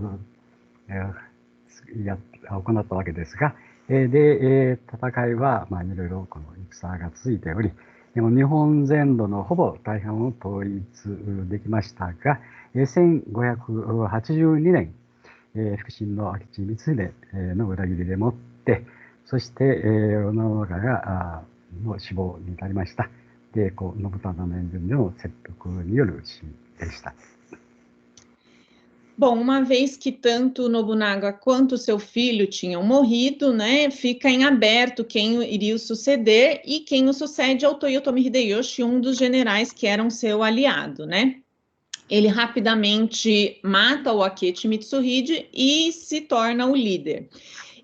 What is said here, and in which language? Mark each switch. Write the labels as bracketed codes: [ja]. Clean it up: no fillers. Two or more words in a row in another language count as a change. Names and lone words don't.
[ja] 行ったわけですが、で戦いはいろいろこの戦が続いており、でも日本全土のほぼ大半を統一できましたが、1582年、腹心の明智光秀の裏切りでもって、そして織田信長がの死亡に至りました。で、信忠の援軍での切腹による死でした。 [pt] Bom, uma vez que tanto Nobunaga quanto seu filho tinham morrido, né, fica em aberto quem iria o suceder, e quem o sucede é o Toyotomi Hideyoshi, um dos generais que eram seu aliado, né? Ele rapidamente mata o Akechi Mitsuhide e se torna o líder.